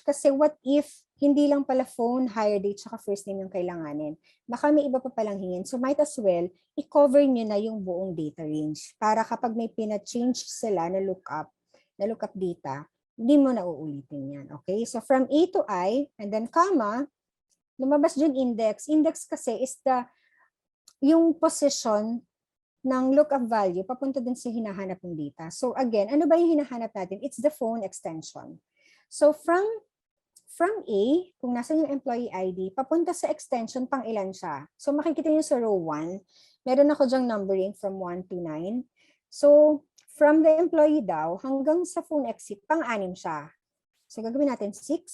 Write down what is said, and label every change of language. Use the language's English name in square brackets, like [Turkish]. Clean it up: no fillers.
[Filipino] Kasi [English] what if [Filipino] hindi lang pala phone, hire date, saka first name yung kailanganin? Baka may iba pa palang hingin. So, [English] might as well, [Filipino] i-cover nyo na yung buong data range. Para kapag may pina-change sila na lookup data, hindi mo na uulitin yan. Okay? [English] So, from A to I, and then comma, lumabas dyan index. [Filipino] Index kasi is yung position ng lookup value papunta dun sa hinahanap ng data. So, again, ano ba yung hinahanap natin? [English] It's the phone extension. [Filipino] So, from A, kung nasa yung employee ID, papunta sa extension, pang ilan siya? So, makikita nyo sa row 1, meron ako dyang numbering from 1 to 9. So, from the employee daw, hanggang sa phone exit, pang-anim siya. So, gagawin natin 6.